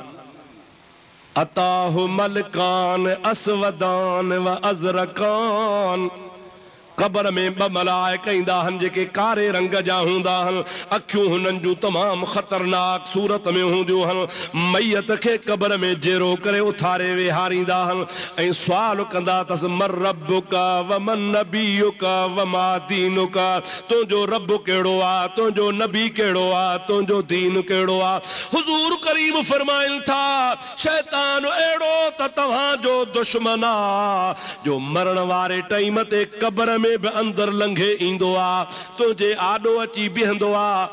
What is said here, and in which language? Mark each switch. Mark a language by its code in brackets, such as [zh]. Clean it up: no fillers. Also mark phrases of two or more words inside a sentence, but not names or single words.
[ar] أتاه ملكان أسودان وأزرقان. [sd] कब्र में 2 मलाइक ईंदा आहिनि जेके कारे रंग जा हूंदा आहिनि, अखियूं हुननि जूं तमामु ख़तरनाक सूरत में हूंदियूं आहिनि। मैयत खे कब्र में जेरो करे उथारे वेहारींदा आहिनि ऐं सुवाल कंदा अथसि, [ar] من ربك ومن نبيك وما دينك. [sd] तुंहिंजो रब कहिड़ो आहे, तुंहिंजो नबी कहिड़ो आहे, तुंहिंजो दीन कहिड़ो आहे? हुज़ूर करीम फरमाइनि था, शैतान अहिड़ो त तव्हांजो दुश्मन आहे जो मरण वारे टाइम ते कब्र में बि अंदर लंघे ईंदो आ, तुंहिंजे आॾो अची बीहंदो आ।